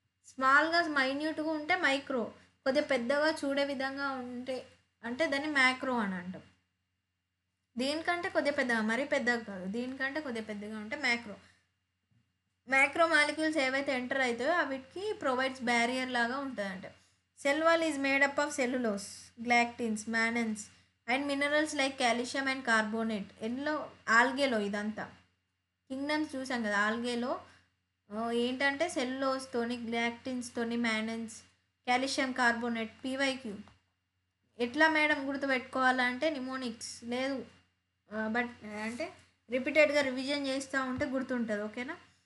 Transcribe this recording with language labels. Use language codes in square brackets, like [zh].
[te] స్మాల్గా మైన్యూట్గా ఉంటే మైక్రో, కొద్దిగా పెద్దగా చూడే విధంగా ఉంటే అంటే దాన్ని మ్యాక్రో అని అంటాం. దీనికంటే కొద్దిగా పెద్దగా, మరీ పెద్దగా కాదు, దీనికంటే కొద్దిగా పెద్దగా ఉంటే మ్యాక్రో మాలిక్యూల్స్ ఏవైతే ఎంటర్ అవుతాయో వీటికి ప్రొవైడ్స్ బ్యారియర్ లాగా ఉంటుంది. అంటే [en] Cell wall is made up of cellulose, galactins, mannans, and minerals like calcium and carbonate. [te] ఎన్నో ఆల్గేలో ఇదంతా కింగ్డమ్స్ చూసాం కదా. ఆల్గేలో ఏంటంటే సెల్యులోస్తోని, గ్లాక్టిన్స్తోని, మ్యానన్స్, కాల్షియం కార్బోనేట్, పీవైక్యూ. ఎట్లా మేడం గుర్తుపెట్టుకోవాలంటే నిమోనిక్స్ లేదు, బట్ అంటే రిపీటెడ్గా రివిజన్ చేస్తూ ఉంటే గుర్తుంటుంది. ఓకేనా.